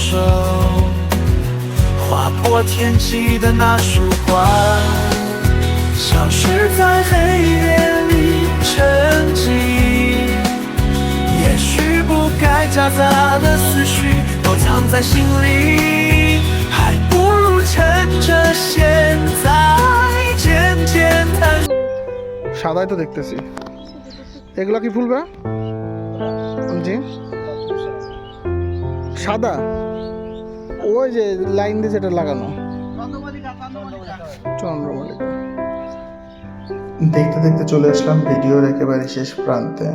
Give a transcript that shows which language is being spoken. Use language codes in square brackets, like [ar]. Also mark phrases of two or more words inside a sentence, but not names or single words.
[zh] 划破天际的那束光，消失在黑夜里沉寂。也许不该夹杂的思绪都藏在心里，还不如趁着现在渐渐探索。 [bn] সাদাই তো দেখতেছি। এগুলো কি ফুল বা? জি, সাদা। ওই যে লাইন দিয়ে যেটা লাগানো, চন্দ্রমল্লিকা। দেখতে দেখতে চলে আসলাম ভিডিওর একেবারে শেষ প্রান্তে।